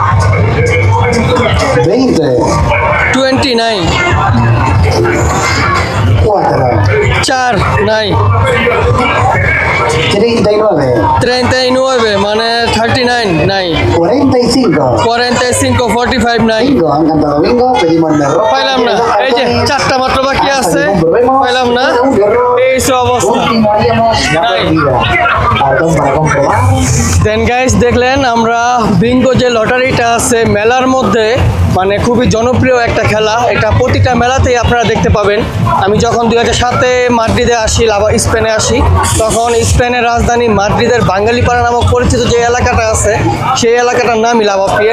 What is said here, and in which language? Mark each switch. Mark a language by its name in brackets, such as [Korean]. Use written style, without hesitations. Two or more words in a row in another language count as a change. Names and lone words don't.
[Bangla] 20. 20 নাই? 4. 4 নাই? 39. 39 মানে 39 নাই? 45. 45 নাই? [Spanish] Bingo, han cantado bingo, pedimos el error. [Bangla] পাইলাম না। এই যে 4টা মাত্র বাকি আছে, পাইলাম না। এই সব অবস্থা। [Spanish] Último haríamos la Nice. partida. Cartón para comprobar. [English] then guys [Bangla] দেখলেন আমরা বিঙ্গো যে লটারিটা আছে মেলার মধ্যে মানে খুবই জনপ্রিয় একটা খেলা। এটা প্রতিটা মেলাতেই আপনারা দেখতে পাবেন। আমি যখন 2007-এ মাদ্রিদে আসি, স্পেনে আসি, তখন স্পেনের রাজধানী মাদ্রিদের বাঙালিপাড়া নামক পরিচিত যে এলাকাটা আছে সেই এলাকাটার নামই লাভাপিয়েস।